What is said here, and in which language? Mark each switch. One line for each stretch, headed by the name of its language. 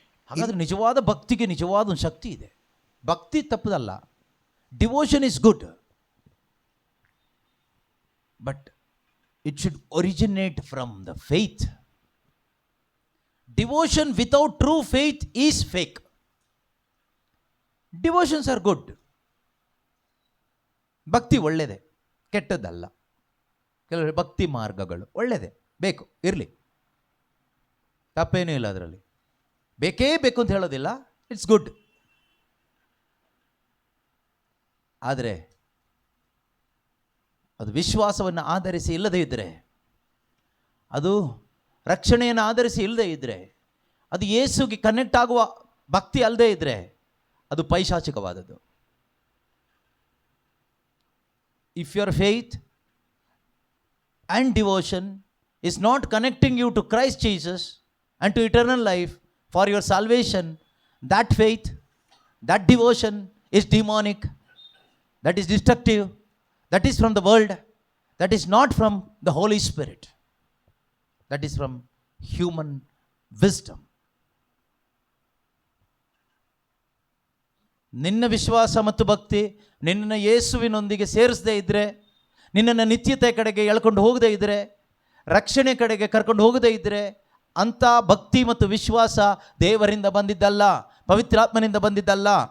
Kannada: ಹಾಗಾದ್ರೆ ನಿಜವಾದ ಭಕ್ತಿಗೆ ನಿಜವಾದ ಒಂದು ಶಕ್ತಿ ಇದೆ. ಭಕ್ತಿ ತಪ್ಪದಲ್ಲ.
English: Devotion is good, but it should originate from the faith. Devotion without true faith is fake. Devotions are good.
Kannada: ಭಕ್ತಿ ಒಳ್ಳೆಯದೇ, ಕೆಟ್ಟದ್ದಲ್ಲ. ಕೆಲವು ಭಕ್ತಿ ಮಾರ್ಗಗಳು ಒಳ್ಳೆಯದೇ, ಬೇಕು, ಇರಲಿ, ತಪ್ಪೇನೂ ಇಲ್ಲ ಅದರಲ್ಲಿ. ಬೇಕೇ ಬೇಕು ಅಂತ ಹೇಳೋದಿಲ್ಲ,
English: It's good.
Kannada: ಆದರೆ ಅದು ವಿಶ್ವಾಸವನ್ನು ಆಧರಿಸಿ ಇಲ್ಲದೇ ಇದ್ದರೆ, ಅದು ರಕ್ಷಣೆಯನ್ನು ಆಧರಿಸಿ ಇಲ್ಲದೇ ಇದ್ದರೆ, ಅದು ಯೇಸುಗೆ ಕನೆಕ್ಟ್ ಆಗುವ ಭಕ್ತಿ ಅಲ್ಲದೇ ಇದ್ದರೆ, ಅದು ಪೈಶಾಚಿಕವಾದದ್ದು.
English: If your faith and devotion is not connecting you to Christ Jesus and to eternal life for your salvation, that faith, that devotion is demonic, that is destructive, that is from the world, that is not from the Holy Spirit, that is from human wisdom.
Kannada: ನಿನ್ನ ವಿಶ್ವಾಸ ಮತ್ತು ಭಕ್ತಿ ನಿನ್ನನ್ನು ಯೇಸುವಿನೊಂದಿಗೆ ಸೇರಿಸದೇ ಇದ್ದರೆ, ನಿನ್ನನ್ನು ನಿತ್ಯತೆ ಕಡೆಗೆ ಎಳ್ಕೊಂಡು ಹೋಗದೇ ಇದ್ದರೆ, ರಕ್ಷಣೆ ಕಡೆಗೆ ಕರ್ಕೊಂಡು ಹೋಗದೇ ಇದ್ದರೆ, ಅಂಥ ಭಕ್ತಿ ಮತ್ತು ವಿಶ್ವಾಸ ದೇವರಿಂದ ಬಂದಿದ್ದಲ್ಲ, ಪವಿತ್ರಾತ್ಮನಿಂದ ಬಂದಿದ್ದಲ್ಲ.